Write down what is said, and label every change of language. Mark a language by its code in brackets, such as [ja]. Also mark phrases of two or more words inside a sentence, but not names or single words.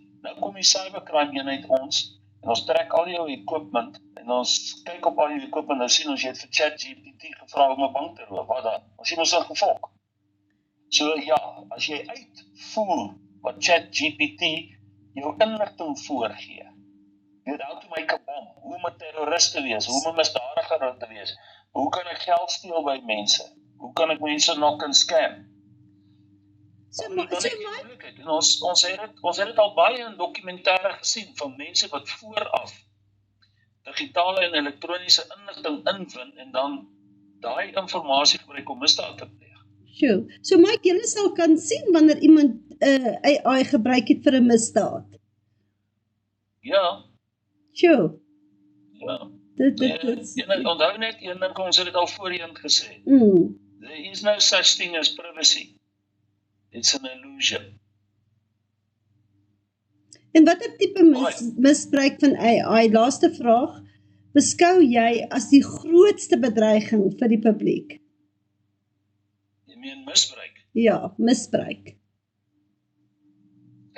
[af] Nou kom die cybercrime eenheid ons, en ons trek al jou equipment, en ons kyk op al jou equipment, nou sien ons, jy het vir ChatGPT gevra om 'n bank te roof, wat dan? Ons sien ons in gevolg. So ja, as jy uitvoer wat ChatGPT jou inligting voorgee, weet [en] how to make a bomb, [af] hoe om 'n terrorist te wees, hoe om 'n misdadiger te wees, hoe kan ek geld steel by mense, hoe kan ek mense [en] knock and scam? [af] Ons het dit al baie in dokumentêre gesien, van mense wat vooraf digitale en elektroniese inligting inwin, en dan daai inligting gebruik om misdaad te pleeg. Sure. So Mike, julle sal kan sien wanneer iemand AI gebruik het vir 'n misdaad. Ja. Sure. Ja. Dit onthou net een ding, ons het dit al voorheen gesê. [en] There is no such thing as privacy. It's an illusion. [af] En watter tipe misbruik van AI, laaste vraag, beskou jy as die grootste bedreiging vir die publiek? Jy meen misbruik? Ja, misbruik.